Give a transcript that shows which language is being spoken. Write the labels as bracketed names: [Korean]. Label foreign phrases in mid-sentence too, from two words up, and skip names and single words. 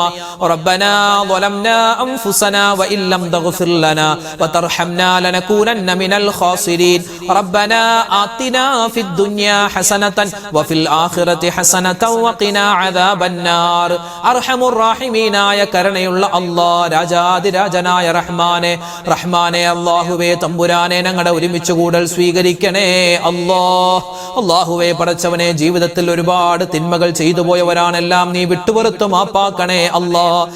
[Arabic] ربنا ظلمنا أنفسنا وإن لم تغفر لنا وترحمنا لنكونن من الخاسرين. ربنا آتنا في الدنيا حسنة وفي الآخرة حسنة وقنا عذاب النار. أرحم الراحمين [Malayalam] ആയ കരുണയുള്ള അല്ലാഹ്, രാജാതിരാജനായ റഹ്മാനെ, അല്ലാഹുവേ തമ്പുരാനെ, ഞങ്ങളുടെ ഒരുമിച്ച് കൂടൽ സ്വീകരിക്കണേ അല്ലാഹുവേ. പടച്ചവനെ, ജീവിതത്തിൽ ഒരുപാട് തിന്മകൾ ചെയ്തു പോയവരാണെല്ലാം നീ വിട്ടുപുറത്ത് മാപ്പാക്കണേ അല്ലാഹ്.